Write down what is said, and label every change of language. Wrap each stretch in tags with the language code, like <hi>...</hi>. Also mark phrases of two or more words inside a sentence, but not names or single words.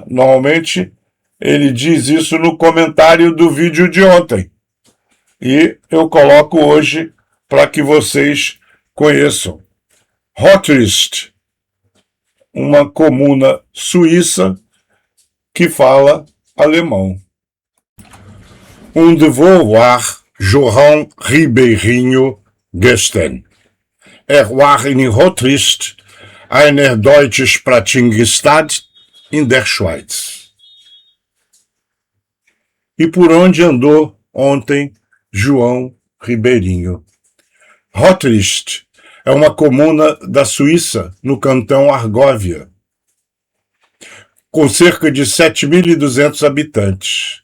<pt>Normalmente ele diz isso no comentário do vídeo de ontem. E eu coloco hoje para que vocês conheçam. Rotrist, uma comuna suíça que fala alemão.</pt> <de>Und wo war João Ribeirinho gestern? War in Rotrist, einer deutschsprachigen Stadt in der Schweiz.</de> <pt>E por onde andou ontem João Ribeirinho? Rotrist é uma comuna da Suíça, no cantão Argóvia, com cerca de 7.200 habitantes.</pt>